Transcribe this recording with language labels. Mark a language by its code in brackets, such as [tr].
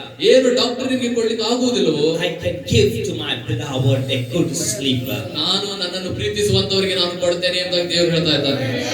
[kn] ಏನು ಡಾಕ್ಟರ್ ನಿಮಗೆ ಕೊಡ್ಲಿಕ್ಕೆ ಆಗುವುದಿಲ್ಲವೋ, [en] I can give to my beloved a good sleep. [kn] ನಾನು ನನ್ನನ್ನು ಪ್ರೀತಿಸುವಂತವರಿಗೆ ನಾನು ಕೊಡ್ತೇನೆ ಎಂಬುದಾಗಿ ದೇವರು ಹೇಳ್ತಾ ಇದ್ದಾನೆ.